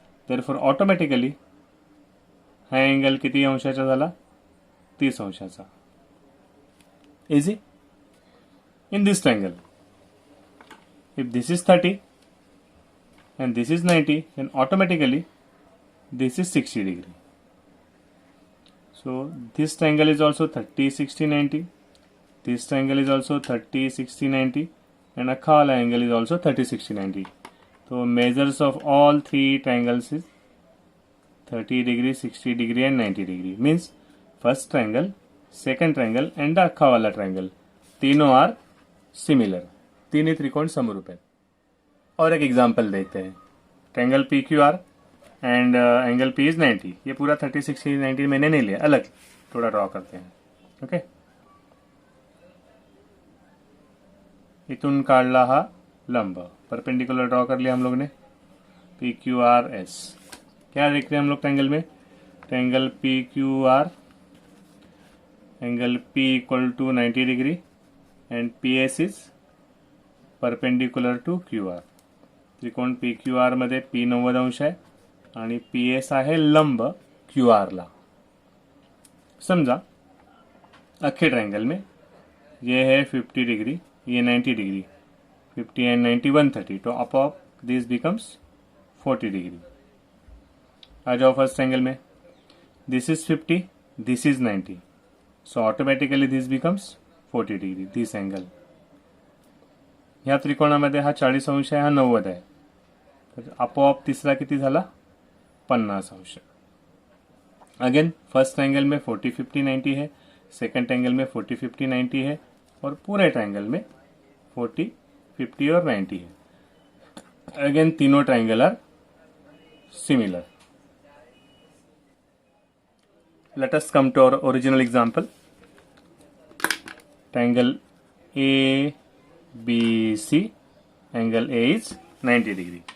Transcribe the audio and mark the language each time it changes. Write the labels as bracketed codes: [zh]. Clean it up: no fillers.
[en] Therefore automatically [mr] हा angle किती अंशाचा झाला? 30 अंशाचा. Easy. [en] In this triangle, if this is 30 and this is 90, then automatically this is 60 degree. So this triangle is also 30, 60, 90. This triangle is also 30, 60, 90. And a wala angle is also 30, 60, 90. So measures of all three triangles is 30 degree, 60 degree and 90 degree. Means first triangle, second triangle and the wala triangle. तीनों are similar. [hi] तीन ही त्रिकोण समरूप है. और एक example देखते हैं. [en] Triangle P Q R and angle P is 90. [hi] ये पूरा 30, 60, 90 मैंने नहीं लिया, अलग थोड़ा ड्रॉ करते हैं. ओके. [mr] इथून काढला हा लंब, [hi] परपेंडिकुलर ड्रॉ कर लिया हम लोग ने. P Q R S. क्या देख रहे हैं हम लोग ट्रायंगल में? Triangle P Q R, [en] Angle P equal to 90 degree and P S is perpendicular to Q R. [mr] त्रिकोण पी क्यू आर मध्ये पी 90 अंश आहे आणि पी एस आहे लंब क्यू आर ला. [hi] समजा अख्खे ट्रायंगल में ये है 50 डिग्री, ये 90 डिग्री, 50 एंड 90 130. तो अपॉप [en] This becomes 40 degree. [hi] आ जाओ फर्स्ट ट्रायंगल में. [en] This is 50, this is 90. So automatically this becomes 40 degree. [mr] This angle ह्या त्रिकोणामध्ये हा 40 अंश आहे, हा 90 आहे. तर आपोआप तिसरा किती झाला? 50 अंश. [hi] अगेन फर्स्ट ट्रायंगल में 40, 50, 90 है. सेकंड ट्रायंगल में 40, 50, 90 है. और पूरे ट्रायंगल में 40, 50 और 90 है. अगेन तीनों triangle are similar. [en] Let us come to our original example. Triangle ABC, angle A is 90 degree.